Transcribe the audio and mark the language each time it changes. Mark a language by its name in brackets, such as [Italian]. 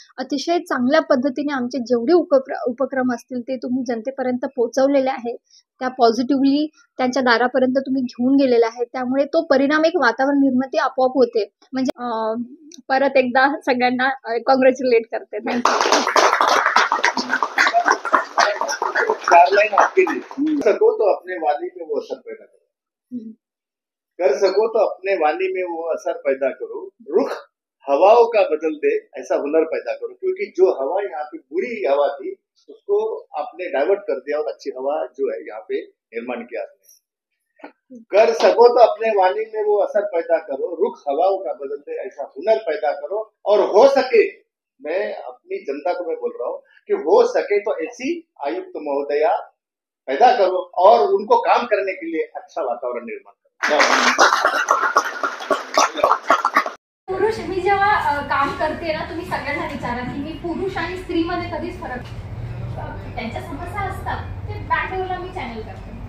[Marathi] अतिशय चांगल्या पद्धतीने आमचे जेवढे उपक्रम असतील ते तुम्ही जनतेपर्यंत पोहोचवलेले आहे. त्या पॉझिटिव्हली त्यांच्या दारापर्यंत तुम्ही घेऊन गेलेला आहे. त्यामुळे तो परिणाम एक वातावरण निर्मिती आपोआप होते. म्हणजे परत एकदा सगळ्यांना कॉंग्रॅच्युलेट करते. थँक्यू. [Hindi] 4 लाइन आपके लिए। सको तो अपने वाणी में वो असर पैदा करो, कर सको तो अपने वाणी में वो असर पैदा करो, रुख हवाओं का बदल दे ऐसा हुनर पैदा करो। क्योंकि जो हवा यहाँ पे बुरी हवा थी उसको आपने डाइवर्ट कर दिया और अच्छी हवा जो है यहाँ पे निर्माण किया आपने। कर सको तो अपने वाणी में वो असर पैदा करो, रुख हवाओं का बदल दे ऐसा हुनर पैदा करो, और हो सके, मैं अपनी जनता को मैं बोल रहा हूँ कि हो सके तो ऐसी आयुक्त महोदया पैदा करो और उनको काम करने के लिए अच्छा वातावरण निर्माण करो। [Marathi] पुरुष मी जेव्हा काम करते ना, तुम्ही सगळ्यांना विचारा की मी पुरुष आणि स्त्री मध्ये कधीच फरक, त्यांच्या समस्या असतात ते बॅकडोरला मी चॅनल करते.